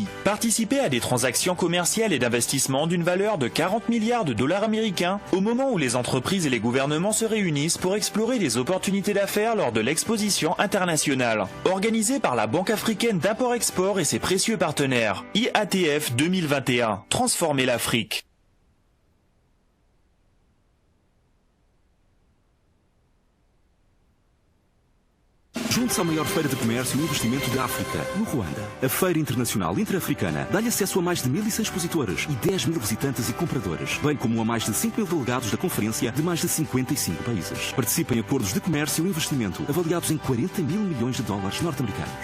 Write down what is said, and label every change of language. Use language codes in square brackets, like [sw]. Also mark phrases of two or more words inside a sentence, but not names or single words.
[fr] Participez à des transactions commerciales et d'investissement d'une valeur de 40 milliards de dollars américains au moment où les entreprises et les gouvernements se réunissent pour explorer les opportunités d'affaires lors de l'exposition internationale. Organisée par la Banque africaine d'import-export et ses précieux partenaires. IATF 2021. Transformer l'Afrique. [pt] Junte-se à maior feira de comércio e investimento da África, no Ruanda. A Feira Internacional Intra-Africana dá-lhe acesso a mais de 1.100 expositores e 10 mil visitantes e compradores, bem como a mais de 5 mil delegados da conferência de mais de 55 países. Participa em acordos de comércio e investimento avaliados em 40 mil milhões de dólares norte-americanos.